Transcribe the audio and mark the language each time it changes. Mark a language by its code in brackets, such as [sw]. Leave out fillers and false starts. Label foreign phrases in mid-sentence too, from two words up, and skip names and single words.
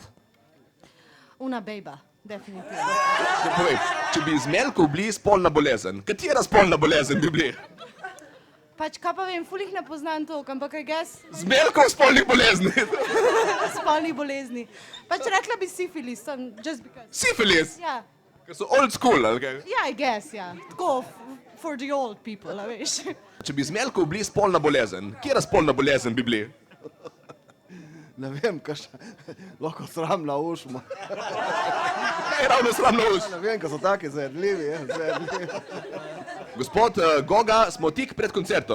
[sl] Una bejba, definitivno. Povej, če bi Zmelkov bili spolna bolezen, katera spolna bolezen bi bili? Pač, kaj pa vem, ful jih ne poznam toliko, ampak [en] I guess... [sl] Zmelkov spolnih bolezni? Spolnih bolezni. Pač rekla bi sifilis, [en] just because. [sl] Sifilis? Ja. Ker so old school, ali kaj? Ja, [en] I guess, [sl] ja. Tako, [en] for the old people, [sl] a veš. Če bi Zmelkov bili spolna bolezen, katera spolna bolezen bi bili? Ne vem, lahko sramna ušma. Kaj je ravno sramna ušma? Ne vem, ko so taki zajedljivi, Gospod Goga, smo tik pred koncertom.